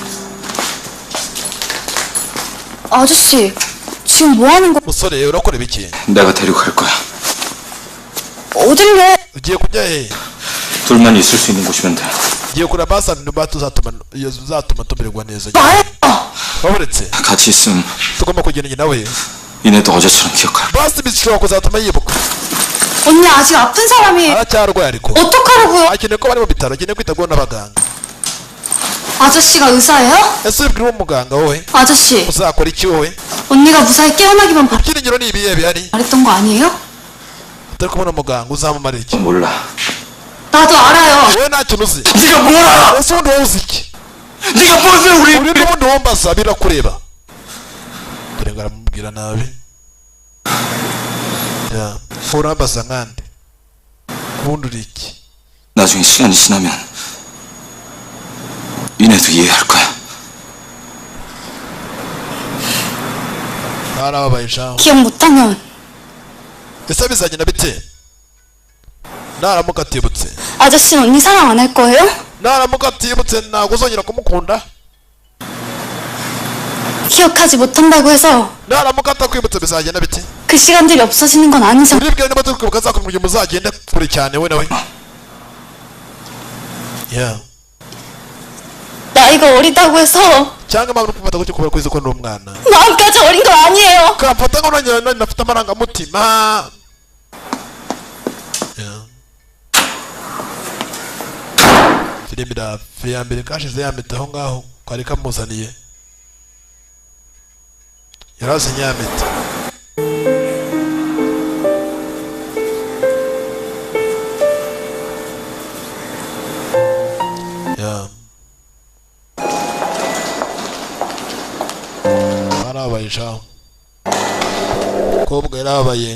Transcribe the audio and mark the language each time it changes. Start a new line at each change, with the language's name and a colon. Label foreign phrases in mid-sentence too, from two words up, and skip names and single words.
Korean: 아저씨, 지금 뭐 하는 거?
Kinyarwanda: musore urakora ibiki
Korean: 내가 데리고 갈 거야. 어딜래?
Kinyarwanda: ugiye kujya he
Korean: 둘만 있을 수 있는 곳이면 돼.
Kinyarwanda: ugiye kureba basani niba uzatuma tumererwa neza
Korean: 나야!
Kinyarwanda: waburetse
Korean: 같이 있으면
Kinyarwanda: tugomba kugendana nawe
Korean: 니네도 어제처럼 기억할 거야.
Kinyarwanda: basi bishobora kuzatuma yibuka
Korean: 언니 아직 아픈 사람이
Kinyarwanda: aracyarwaye ariko
Korean: 어떡하라고요?
Kinyarwanda: akeneye ko bari mu bitaro akeneye kwitabwaho n'abaganga
Korean: 아저씨가 의사예요?
Kinyarwanda: ese ubwira uwo muganga wowe
Korean: 아저씨,
Kinyarwanda: uzakora iki wowe
Korean: 언니가 무사히 깨어나기만
Kinyarwanda: ibyiringiro ni ibihe bihari
Korean: 바랬던 거 아니에요?
Kinyarwanda: utari kubona umuganga uzamumarira iki
Korean: 몰라. 나도 알아요.
Kinyarwanda: wowe nta kintu uzi
Korean: 네가 뭘 알아?
Kinyarwanda: ese ubundi wowe uzi iki
Korean: 네가 무슨 우리
Kinyarwanda: uri n'ubundi wombaza birakureba dore ngo aramubwira nabi ya urambaza nkande ubundi uri iki
Korean: 나중에 시간이 지나면 니네도 이해할 거야.
Kinyarwanda: narababaye shaho
Korean: 기억 못하면
Kinyarwanda: ese bizagenda bite naramuka atibutse
Korean: 아저씨는 언니 사랑 안 할 거예요?
Kinyarwanda: naramuka atibutse ntabwo uzongera kumukunda
Korean: 기억하지 못한다고 해서
Kinyarwanda: naramuka atakwibutse bizagenda bite
Korean: 그 시간들이 없어지는 건 아니죠.
Kinyarwanda: uribwira niba turi kwibuka azakumenya muzagenda kure cyane we nawe ya
Korean: 나이가 어리다고 해서
Kinyarwanda: cyangwa impamvu uri kumfata gutyo kubera ko uzi ko ndi umwana
Korean: 마음까지 어린 거 아니에요.
Kinyarwanda: kamfata ngo nanjye nafite amarangamutima ya filimi ya mbere kashize yambita aho ngaho kari kamuzaniye yarazinye yambita ya barabaye shaho kobwa yarabaye